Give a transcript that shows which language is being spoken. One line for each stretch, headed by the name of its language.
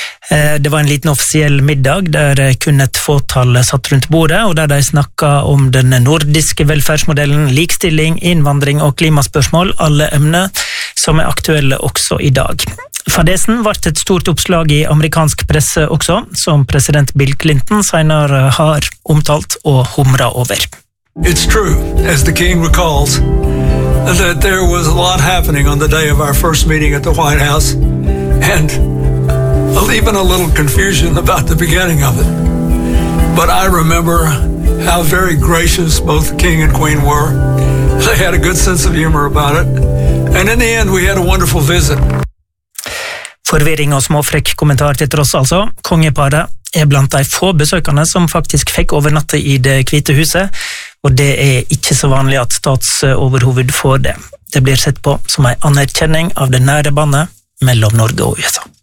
Norwegian: Det var en liten offisiell middag der kun et fåtal satt rundt bordet, og der de snakket om den nordiske velferdsmodellen, likstilling, innvandring og klimaspørsmål, alle emner som aktuelle også i dag. Fadesen ble et stort oppslag i amerikansk presse også, som president Bill Clinton senere har omtalt og humret over.
English: It's true, as the king recalls, that there was a lot happening on the day of our first meeting at the White House, and even a little confusion about the beginning of it. But I remember how very gracious both the king and queen were. They had a good sense of humor about it, and in the end we had a wonderful visit.
Norwegian: Forvirring og småfrekk kommentar til tross altså, kongeparet blant de få besøkerne som faktisk fikk overnatte i det hvite huset, og det ikke så vanlig at statsoverhoved får det. Det blir sett på som en anerkjenning av det nære bandet mellom Norge og USA.